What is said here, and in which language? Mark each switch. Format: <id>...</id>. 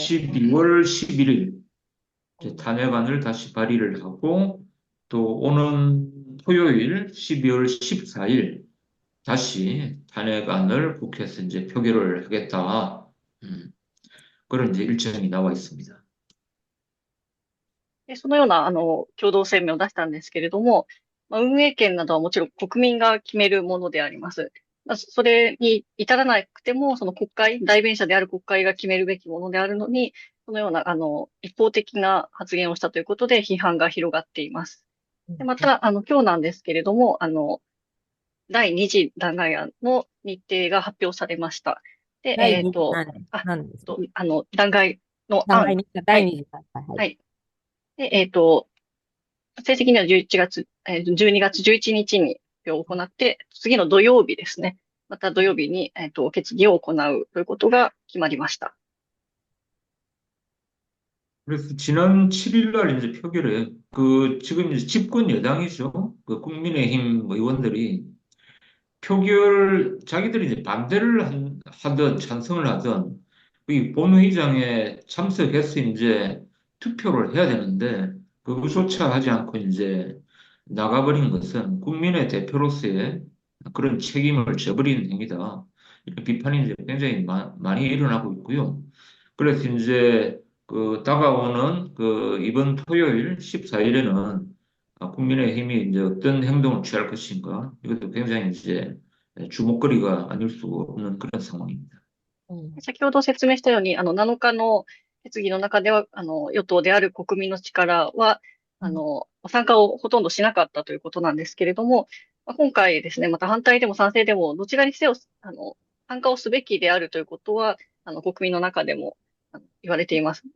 <ko>12월 11일 이제 탄핵안을 다시 발의를 하고 또 오는 토요일 12월 14일 다시 탄핵안을 국회에서 이제 표결을 하겠다. 음, 그런 이제 일정이 나와 있습니다.</ko> <ja>で、そのような、共同声明を出したんですけれども、運営権などはもちろん国民が決めるものであります。それに至らなくても、その国会、代弁者である国会が決めるべきものであるのに、そのような、一方的な発言をしたということで批判が広がっています。で、また、今日なんですけれども、第2次弾劾案の日程が発表されました。で、第二次あ、なんですか？弾劾の案。第二次段階。は。はいい。で、正式には12月11日に発表を行って、次の土曜日ですね。また土曜日に、決議を行うということが決まりました。</ja> <ko>그래서 지난 7일 날 이제 표결에 그 지금 이제 집권 여당이죠. 그 국민의힘 뭐 의원들이 표결 자기들이 이제 반대를 하든 찬성을 하든 이 본회의장에 참석해서 이제 투표를 해야 되는데 그것조차 하지 않고 이제 나가버린 것은 국민의 대표로서의 그런 책임을 져버리는 행위다. 이런 비판이 이제 굉장히 많이 일어나고 있고요. 그래서 이제 그 다가오는 그 이번 토요일 14일에는 국민의힘이 이제 어떤 행동을 취할 것인가 이것도 굉장히 이제 주목거리가 아닐 수 없는 그런 상황입니다.</ko> <ja>先ほど説明したように、7日の決議の中では、与党である国民の力は、参加をほとんどしなかったということなんですけれども、今回ですね、また反対でも賛成でも、どちらにせよ、参加をすべきであるということは、国民の中でも言われています。</ja>